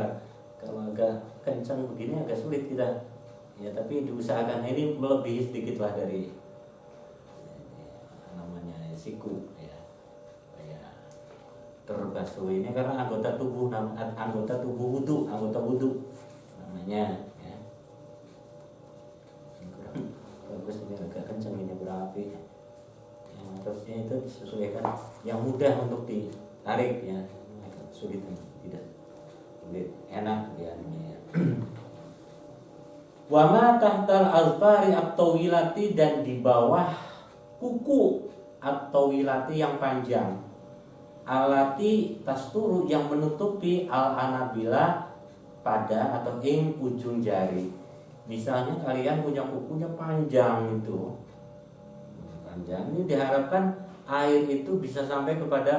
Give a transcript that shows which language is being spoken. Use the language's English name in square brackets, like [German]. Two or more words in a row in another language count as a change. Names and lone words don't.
[Indonesian] Kalau agak kencang begini agak sulit kita ya, tapi diusahakan ini melebihi sedikit lah dari namanya siku ya, terbasuh ini karena anggota tubuh wudhu, anggota wudhu namanya ya. Kurang bagus ini agak kencang ini berapi. Yang harusnya itu disesuaikan yang mudah untuk ditarik ya, agak sulit tidak sulit, enak ya ini ya. [Arabic] وما تحت الأظفار الطويلة, [Indonesian] dan di bawah kuku at-tawilati yang panjang, [Arabic] التي تستر [Indonesian] yang menutupi al-anabila pada atau ing ujung jari. Misalnya kalian punya kukunya panjang itu, panjang ini diharapkan air itu bisa sampai kepada